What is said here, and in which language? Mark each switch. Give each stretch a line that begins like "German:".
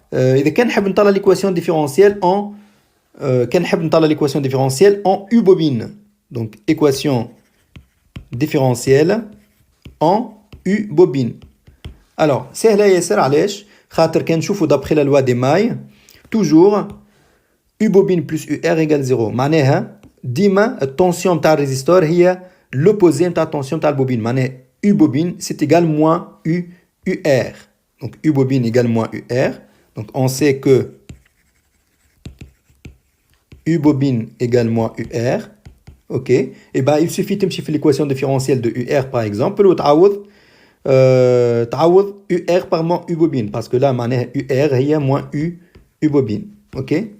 Arabic: إذا كان نحب نطلع
French: l'équation différentielle en كان نحب نطلع l'équation différentielle en U bobine. Donc équation différentielle en U bobine. Alors
Arabic: سهلة ياسر علاش؟ خاطر كان نشوفوا
French: d'après la loi des mailles toujours U bobine plus UR égale 0.
Arabic: معناها ديما التنسيون تاع الريزيستور هي
French: l'opposé
Arabic: نتاع التنسيون تاع البوبين.
French: معناها U bobine c'est égal moins UR. Donc U bobine égale moins UR. Donc on sait que U bobine égale moins UR. OK. Et ben il suffit de faire l'équation différentielle de UR par exemple ou تعوض UR par moins U bobine parce que là
Arabic: معناها UR هي
French: moins U bobine. OK.